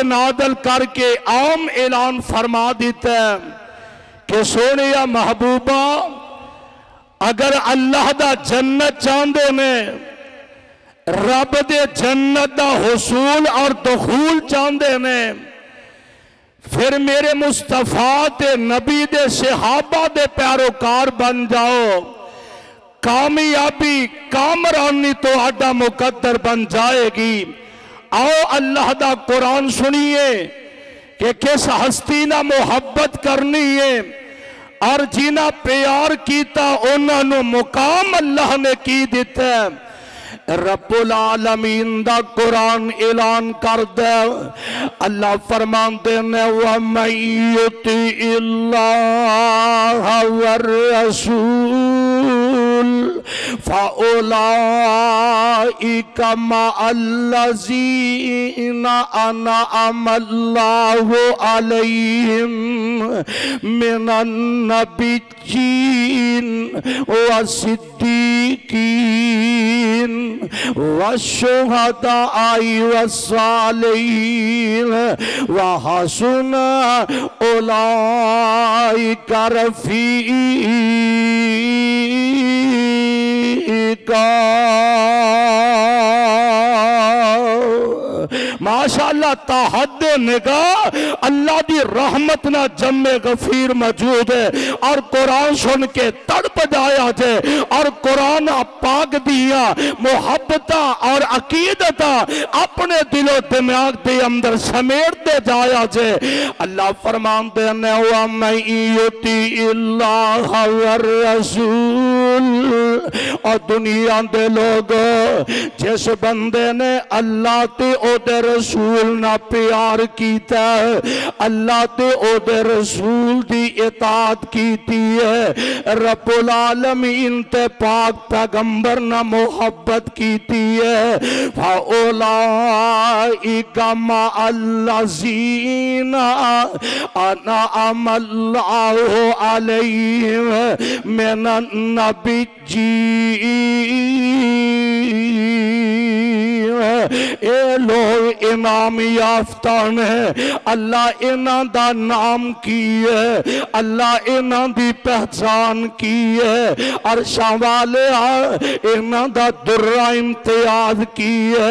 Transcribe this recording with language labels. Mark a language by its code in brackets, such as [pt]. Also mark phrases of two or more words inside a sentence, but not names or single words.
[pa] نادل کر کے عام اعلان فرما دتا ہے کہ سوہنے محبوبا اگر اللہ دا جنت چاہتے نے، رب دے جنت دا حصول اور دخول چاہتے نے، پھر میرے مصطفیٰ تے نبی دے صحابہ دے پیروکار بن جاؤ. کامیابی کامرانی تو آڈا مقدر بن جائے گی. آؤ اللہ دا قرآن سنیے کہ کس ہستی نا محبت کرنی ہے اور جنہیں پیار کیا انہوں نے مقام اللہ نے کی دتا ہے. رب العالمین دا قرآن اعلان کر دے، اللہ فرماتے نے ومن [ar] يطع الله والرسول فأولئك مع الذين أنعم الله عليهم من النبيين والصديقين والشهداء والصالحين وحسن أولئك رفيقا. [pa] ماشاءاللہ تاحد نگاہ اللہ دی رحمت نا جمِ غفیر موجود ہے اور قرآن سن کے تڑپ جایا جائے اور قرآن پاک دیا محبت اور عقیدت اپنے دلو دماغ کے اندر سمیٹتے جایا جائے. اللہ فرماتے نے [ar] ومن يطع الله والرسول, [pa] اور دنیا دے لوگ جس بندے نے اللہ تے اودے رسول نا پیار کیتا، اللہ تے اودے رسول دی اطاعت کیتی ہے, رب العالمین تے پاک پیغمبر نا محبت کیتی ہے, [ar] فأولئك مع الذين أنعم الله عليهم من النبيين, [pa] اے لوگ انعام یافتہ نے. اللہ انہاں دا نام کی ہے، اللہ انہاں دی پہچان کی ہے، عرشاں والے انہاں دا درا امتیاز کی ہے.